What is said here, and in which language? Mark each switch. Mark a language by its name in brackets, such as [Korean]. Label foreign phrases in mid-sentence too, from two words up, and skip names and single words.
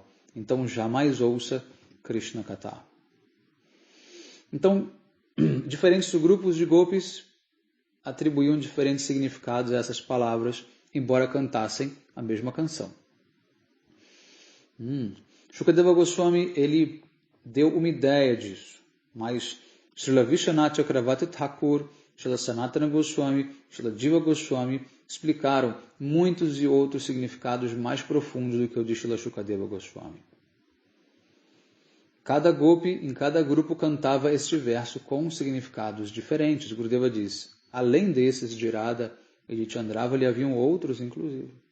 [Portuguese] Então jamais ouça [Sanskrit] Krishna Katha. [Portuguese] Então, diferentes grupos de gopis atribuíam diferentes significados a essas palavras, embora cantassem a mesma canção. Shukadeva Goswami, ele deu uma ideia disso, mas Srila Vishwanath Chakravarti Thakur, Srila Sanatana Goswami, Srila Jiva Goswami explicaram muitos e outros significados mais profundos do que o de Srila Shukadeva Goswami. Cada gopi, em cada grupo, cantava este verso com significados diferentes. Gurudeva diz, além desses de Radha e de Chandravali, haviam outros, inclusive.